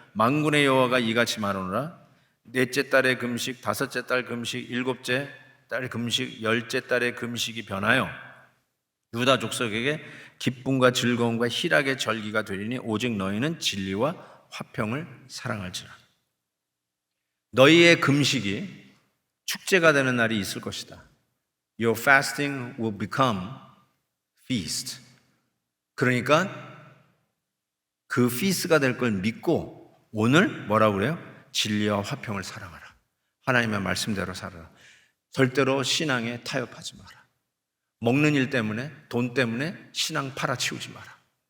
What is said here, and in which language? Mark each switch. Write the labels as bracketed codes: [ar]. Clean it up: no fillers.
[ko] 만군의 여호와가 이같이 말하노라. 넷째 달의 금식, 다섯째 달 금식, 일곱째 달 금식, 열째 달의 금식이 변하여 유다 족속에게 기쁨과 즐거움과 희락의 절기가 되리니 오직 너희는 진리와 화평을 사랑할지라. 너희의 금식이 축제가 되는 날이 있을 것이다. [en] Your fasting will become feast. [ko] 그러니까 그 feast가 될 걸 믿고 오늘 뭐라고 그래요? 진리와 화평을 사랑하라. 하나님의 말씀대로 살아라. 절대로 신앙에 타협하지 마라. 먹는 일 때문에, 돈 때문에 신앙 팔아치우지 마라.